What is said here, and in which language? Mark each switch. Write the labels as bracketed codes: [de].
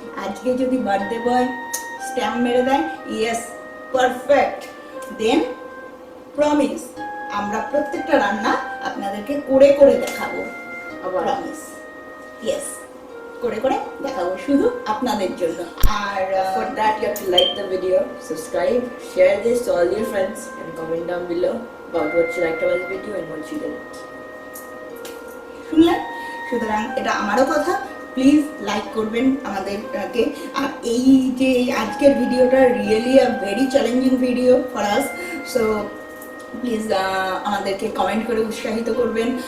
[bn] আজকে যদি birthday boy stamp মেরে দেয় ইয়েস পারফেক্ট, দেন প্রমিস আমরা প্রত্যেকটা রান্না আপনাদেরকে করে করে দেখাবো, আবার প্রমিস, ইয়েস করে করে দেখাবো শুধু আপনাদের জন্য। আর [en] for that you have to like the video, subscribe, share this to all your friends and comment down below about what you liked about the video and what you didn't. [bn] শুনলেন? সুতরাং এটা আমারও কথা, প্লিজ লাইক করবেন আমাদেরকে। আর এই যে আজকের ভিডিওটা [en] really a very challenging video for us, [bn] so please আমাদেরকে কমেন্ট করে উৎসাহিত করবেন।